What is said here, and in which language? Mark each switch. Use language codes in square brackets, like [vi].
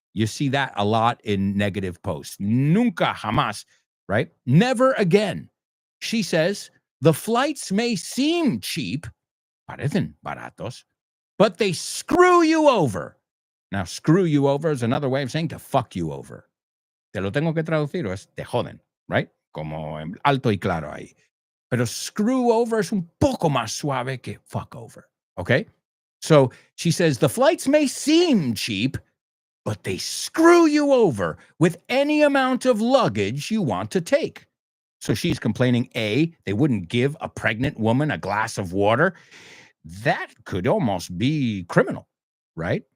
[en] You see that a lot in negative posts. [es] Nunca jamás, [en] right? Never again. She says, the flights may seem cheap, [es] parecen baratos, [en] but they screw you over. Now, screw you over is another way of saying to fuck you over. [es] Te lo tengo que traducir, es te joden, [en] right? [es] Como en alto y claro ahí. Pero screw over es un poco más suave que fuck over. [en] Okay? So she says, the flights may seem cheap, but they screw you over with any amount of luggage you want to take. So she's complaining, A, they wouldn't give a pregnant woman a glass of water. That could almost be criminal, right?